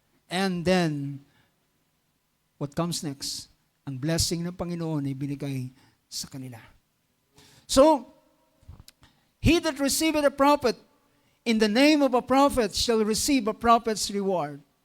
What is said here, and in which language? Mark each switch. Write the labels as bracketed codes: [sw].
[en] And then, what comes next? [tl] Ang blessing ng Panginoon ay binigay sa kanila. [en] So, he that receiveth a prophet in the name of a prophet shall receive a prophet's reward.